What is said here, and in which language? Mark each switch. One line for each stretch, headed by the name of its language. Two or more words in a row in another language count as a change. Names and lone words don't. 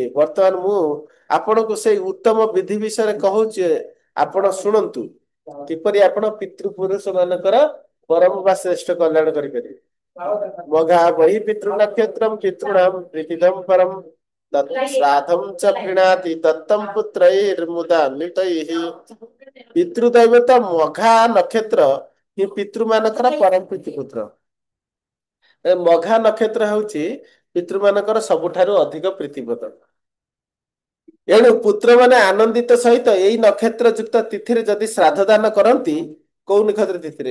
Odia: ବର୍ତ୍ତମାନ ମୁଁ ଆପଣଙ୍କୁ ସେଇ ଉତ୍ତମ ବିଧି ବିଷୟରେ କହୁଛି, ଆପଣ ଶୁଣନ୍ତୁ କିପରି ଆପଣ ପିତୃପୁରୁଷ ମାନଙ୍କର ପରମ ବା ଶ୍ରେଷ୍ଠ କଲ୍ୟାଣ କରିପାରିବେ।
Sanskrit: ମଘା ବହି ପିତୃ ନକ୍ଷତ୍ରମ୍ ପିତॄଣାମ୍ ପ୍ରୀତିଦଂ ପରମ୍ ତତ୍ ଶ୍ରାଦ୍ଧଂ च प्रीणाति दत्तं पुत्रैर्मुदान्वितैः।
Odia: ପିତୃଦୈବତ ମଘା ନକ୍ଷତ୍ର ହିଁ ପିତୃମାନଙ୍କର ପରମ ପ୍ରୀତିପୁତ୍ର। ମଘା ନକ୍ଷତ୍ର ହେଉଛି ପିତୃମାନଙ୍କର ସବୁଠାରୁ ଅଧିକ ପ୍ରୀତିବ୍ରତ। ଏଣୁ ପୁତ୍ରମାନେ ଆନନ୍ଦିତ ସହିତ ଏଇ ନକ୍ଷତ୍ର ଯୁକ୍ତ ତିଥିରେ ଯଦି ଶ୍ରାଦ୍ଧ ଦାନ କରନ୍ତି, କୋଉ ନକ୍ଷତ୍ର ତିଥିରେ?